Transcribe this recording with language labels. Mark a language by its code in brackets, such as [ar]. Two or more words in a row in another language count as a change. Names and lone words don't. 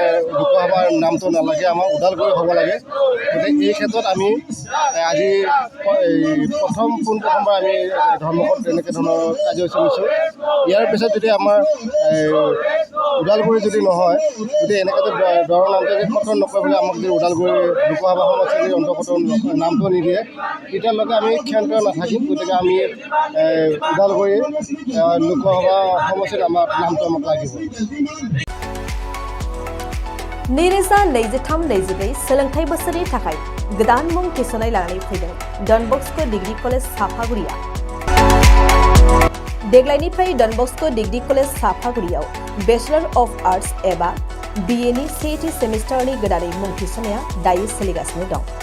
[as] লোকসভাৰ নামটো নালাগে আমাক ওদালগুৰি হ'ব লাগে গতিকে এই ক্ষেত্ৰত আমি আজি পোনপ্ৰথমবাৰ আমি ধৰ্মঘট এনেকৈ ধৰণৰ কাৰ্যসূচী লৈছোঁ ইয়াৰ পিছত যদি আমাৰ ওদালগুৰি যদি নহয় যদি এনেকৈ দৰং নামটো যদি খতম নকৰিবলৈ আমাক যদি ওদালগুৰি লোকসভা সমষ্টিৰ অন্তৰ্গত নামটো নিদিয়ে তেতিয়ালৈকে আমি ক্ষান্ত নাথাকিম গতিকে আমি ওদালগুৰি লোকসভা সমষ্টিৰ আমাৰ নামটো আমাক লাগিব [brx] नैरोजा 23-24 सोलोंथाइ बोसोरनि थाखाय गोदान मुं थिसननाय लानानै फैदों डन बस्क' डिग्री कलेज साफागुरिया देग्लायनिफ्राय डन बस्क' डिग्री कलेज साफागुरियाव [en] Bachelor of Arts [brx] एबा BA नि सेथि सेमिस्टारनि गोदानै मुं थिसननाया दायो सोलिगासिनो दं